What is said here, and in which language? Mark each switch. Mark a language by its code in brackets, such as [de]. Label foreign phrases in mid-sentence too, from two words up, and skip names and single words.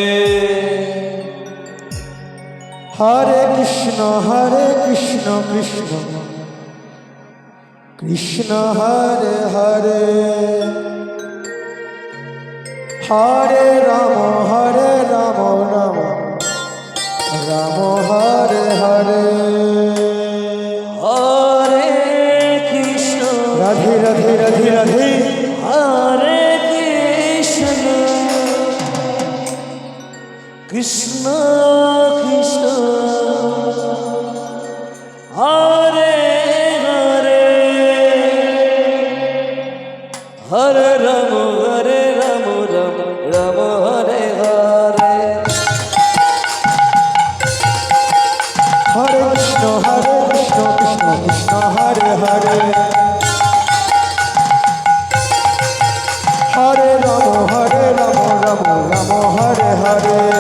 [sa] হরে কৃষ্ণ কৃষ্ণ কৃষ্ণ হরে হরে হরে রাম রাম রাম হরে হরে হরে কৃষ্ণ রাধে রাধে রাধে রাধে হরে কৃষ্ণ কৃষ্ণ কৃষ্ণ হরে হরে হরে রাম রাম রাম হরে হরে হরে কৃষ্ণ কৃষ্ণ কৃষ্ণ হরে হরে হরে রাম রাম হরে হরে